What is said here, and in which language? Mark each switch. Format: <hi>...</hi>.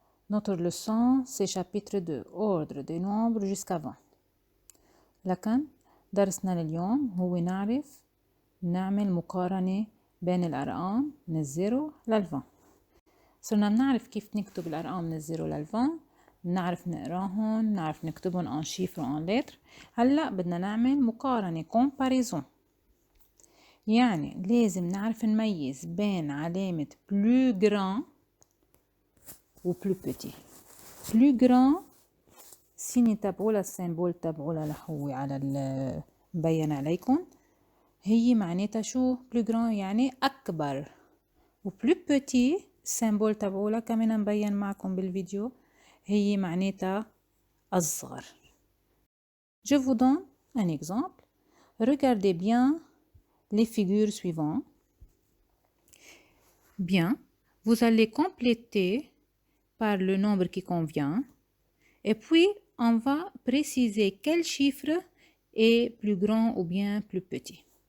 <fr>Notre leçon, c'est chapitre 2, ordre des nombres jusqu'à 20.</fr> <ar>لكن درسنا اليوم هو نعرف نعمل مقارنة بين الأرقام من الزيرو لل20. صرنا بنعرف كيف نكتب الأرقام من الزيرو لل20، بنعرف نقراهم، بنعرف نكتبهم</ar> <fr>en chiffres en lettres.</fr> <ar>هلأ بدنا نعمل مقارنة comparaison، يعني لازم نعرف نميز بين علامة plus grand و plus petit. plus grand سيني تبعولا السيمبول تبعولا لحوي على مبين عليكم، هي معناتها شو plus grand يعني أكبر، و plus petit السيمبول تبعولا كمان مبين معكم بالفيديو هي معناتها أصغر.</ar> <fr>Je vous donne un exemple. Regardez bien les figures suivantes. Bien, vous allez compléter par le nombre qui convient. Et puis, on va préciser quel chiffre est plus grand ou bien plus petit.</fr>